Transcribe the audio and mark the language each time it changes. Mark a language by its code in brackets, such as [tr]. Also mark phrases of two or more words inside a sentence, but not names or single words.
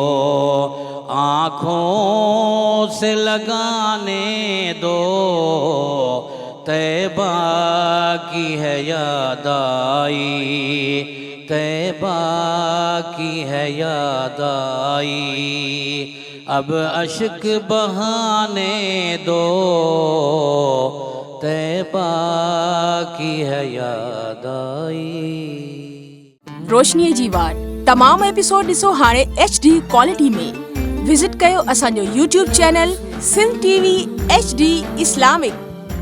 [ur] آنکھوں سے لگانے دو طیبہ کی ہے یاد آئی طیبہ کی ہے یاد آئی اب اشک بہانے دو طیبہ کی ہے یاد آئی [sd] روشنی جی وار تمام ایپیسوڈ ॾिसो हाणे [en] HD quality [sd] में विजिट कयो असांजो YouTube चैनल सिंध TV HD इस्लामिक।